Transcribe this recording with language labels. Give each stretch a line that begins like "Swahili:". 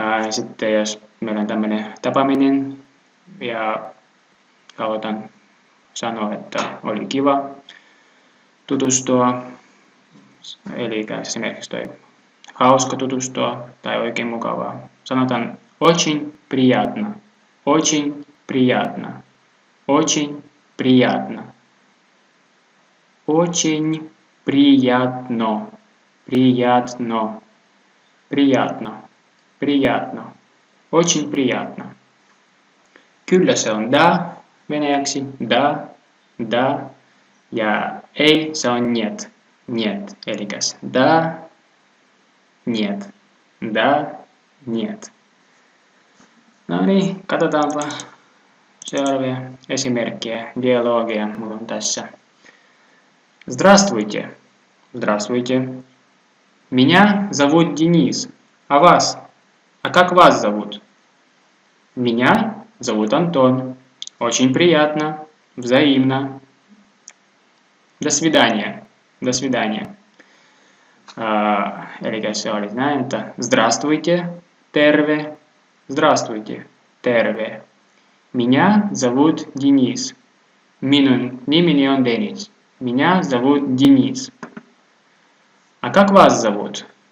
Finnish: Sitten jos meillä on tämmöinen tapaaminen ja halutaan sanoa, että oli kiva, tutustua, eli esimerkiksi toi hauska tutustua tai oikein mukavaa.
Russian: Sanotaan очень приятно, очень приятно, очень приятно, очень приятно, приятно, приятно, приятно, очень приятно.
Finnish: Kyllä se on da venäjäksi, da, ja ei se on niet, niet, elikäs da, niet, da, niet. No niin, katsotaanpa seuraavia esimerkkejä, dialogia mulla on tässä.
Russian: Здравствуйте, здравствуйте. Меня зовут Денис, а вас? А как вас зовут? Меня зовут Антон. Очень приятно, взаимно. До свидания, до свидания.
Finnish: Eli se oli näin, että здравствуйте, terve, здравствуйте, terve.
Russian: Меня зовут Денис.
Finnish: Minun nimeni on Denis.
Russian: Меня зовут Денис. А как вас зовут?